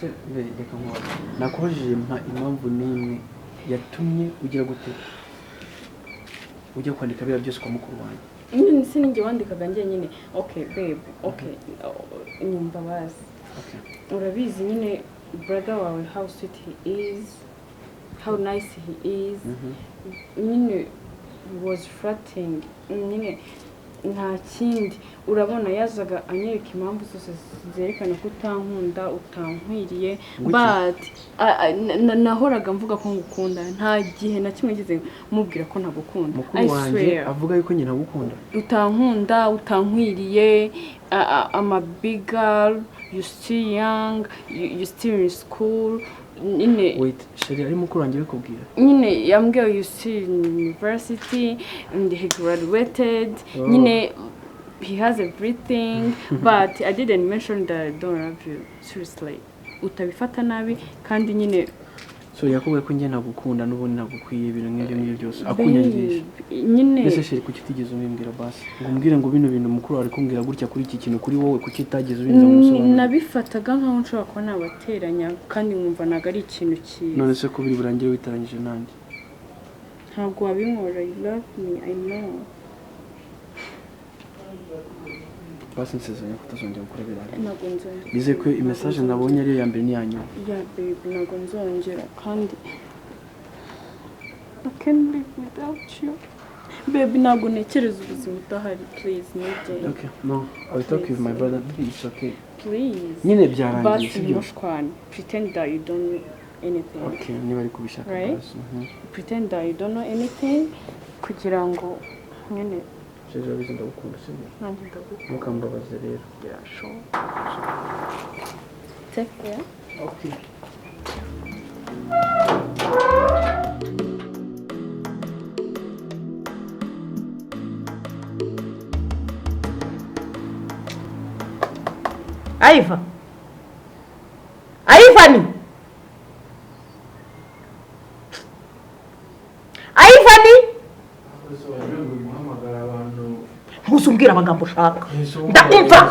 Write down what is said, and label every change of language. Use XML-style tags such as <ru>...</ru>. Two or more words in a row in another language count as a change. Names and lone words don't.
<rw>reka nkubaze nakubajije impamvu n'imwe yatumye ugira gute ujya kwandika biriya byose kwa mukuru wanjye nyine sinjye wandikaga njye nyine</rw> <en>okay babe okay</en> <rw>nyumva bazi urabizi nyine brother wawe</rw> <en>how sweet he is how nice he is</en> <rw>nyine</rw> <en>he was flirting</en> <rw>nyine nta kindi urabona yazaga anyereka impamvu zose zerekana ko utankunda utankwiriye but nahoraga mvuga ko ngukunda nta gihe na kimwe ngeze mubwira ko ntagukunda mukuru wanjye avuga yuko nyina gukunda utankunda utankwiriye</rw> <en>I'm a big girl you still young you still in school nyine</en> <rw>wait sheri ari mukuru wanjye bikubwira nyine yambwiye</rw> <en>you still in university and he graduated nyine he has everything but I didn't mention that I don't love you seriously</en> <rw>utabifata nabi kandi nyine so yakubwiye ko njye nagukunda n'ubundi nagukwiye ibintu nk'ibyo byose akunyangisha nyine ese sheri kuki utigeze ubimbwira basi ngo umbwire ngo bino bintu mukuru ari kumbwira gutya kuri iki kintu kuri wowe kuki utageze ubinza musobanura nabifataga nkaho nshobora kuba nabateranya kandi nkumva naga ari ikintu cyiza none se ko biri burangire witaranyije nanjye ntabwo wabinkora</rw> <en>you love me I know</en> <rw>basi nsezeranya ko utazongera gukora biriya ntabwo nzongera bize ko imessage nabonye ariyo ya mbere n'iyanyuma ya baby ntabwo nzongera kandi</rw> <en>I can't live without you baby</en> <rw>ntabwo ntekereza ubuzima udahari please nigende</rw> <en>okay no I'll talk with my brother please okay please</en> <rw>nyine byarangiye sibyo mushwana</rw> <en>pretend that you don't know anything</en> <rw>okay niba ari kubishaka basi</rw> <en>pretend that you don't know anything</en> <rw>kugira ngo nyine Shyashya bize ndagukunda sibyo nanjye ndagukunda mukambabaze rero</rw> <en>yeah sure take care okay</en> <rw>Ivan Ivan ntuzumbwira amagambo ushaka ndakumva</rw>